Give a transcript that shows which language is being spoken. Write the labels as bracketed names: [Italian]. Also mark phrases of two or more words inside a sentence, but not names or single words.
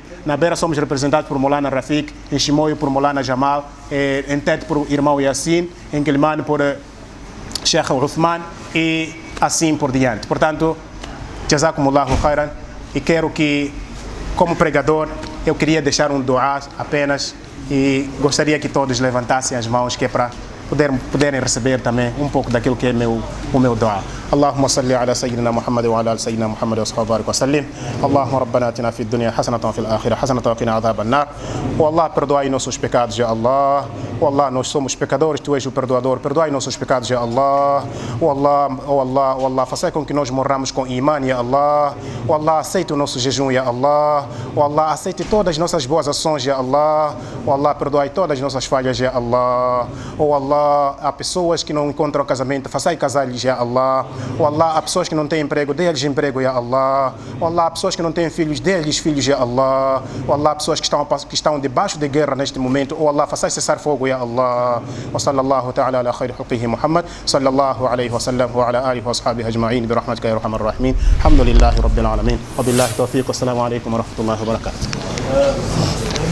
[Portuguese] Na beira somos representados por Molana Rafik, em Chimoio por Molana Jamal, em Tete por irmão Yassin, em Gilman por Sheikh Uthman e assim por diante. Portanto, [Arabic] جزاكم الله خيرا, [Portuguese] e quero que, como pregador, eu queria deixar um dua apenas e gostaria que todos levantassem as mãos, que é para poderem receber também um pouco daquilo que é o meu dua. [Arabic] اللهم صل على سيدنا محمد وعلى سيدنا محمد وصحبه بارك وسلم. اللهم ربنا آتنا في الدنيا حسنة وفي الآخرة حسنة وقنا عذاب النار. [Portuguese] Oh Allah, perdoai nossos pecados, ya Allah. Oh Allah, nós somos pecadores, tu és o perdoador. Perdoai nossos pecados, ya Allah. Oh Allah, faça com que nós morramos com iman, ya Allah. Oh Allah, aceite o nosso jejum, ya Allah. Oh Allah, aceite todas as nossas boas ações, ya Allah. Oh Allah, perdoai todas as nossas falhas, ya Allah. Oh Allah, há pessoas que não encontram casamento, façai casar-lhes, ya Allah. Oh Allah, há pessoas que não têm emprego, dê-lhes emprego, ya Allah. Oh Allah, há pessoas que não têm filhos, dê-lhes filhos, ya Allah. Oh Allah, há pessoas que estão debaixo de guerra neste momento. Oh Allah, façai cessar fogo, ya Allah. [Arabic] وصلى الله تعالى على خير خلقه محمد صلى الله عليه وسلم وعلى آله وأصحابه أجمعين برحمتك يا أرحم الراحمين. الحمد لله رب العالمين. وبالله التوفيق. السلام عليكم ورحمة الله وبركاته.